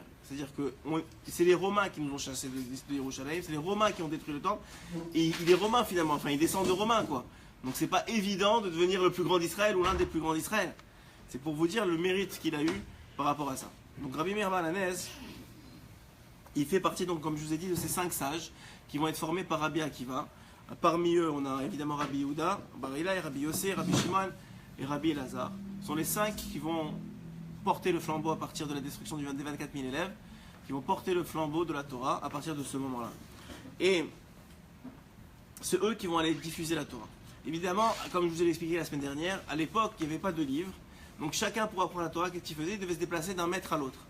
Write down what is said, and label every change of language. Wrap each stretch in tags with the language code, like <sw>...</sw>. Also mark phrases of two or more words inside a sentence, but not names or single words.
<fr>C'est-à-dire que c'est les Romains qui nous ont chassés de Yerushalayim, c'est les Romains qui ont détruit le temple, et il est romain finalement, enfin il descend de Romains quoi. Donc c'est pas évident de devenir le plus grand d'Israël ou l'un des plus grands d'Israël. C'est pour vous dire le mérite qu'il a eu par rapport à ça. Donc Rabbi Meir Baal Hanes, il fait partie donc comme je vous ai dit de ces 5 sages qui vont être formés par Rabbi Akiva. Parmi eux, on a évidemment Rabbi Yehuda, Bar Ilai, Rabbi Yossé, Rabbi Shimon et Rabbi Elazar. sont les 5 qui vont porter le flambeau à partir de la destruction des 24 000 élèves, qui vont porter le flambeau de la Torah à partir de ce moment-là. Et c'est eux qui vont aller diffuser la Torah. Évidemment, comme je vous ai expliqué la semaine dernière, à l'époque, il n'y avait pas de livre. Donc chacun pour apprendre la Torah, qu'est-ce qu'il faisait? Il devait se déplacer d'un maître à l'autre.</fr>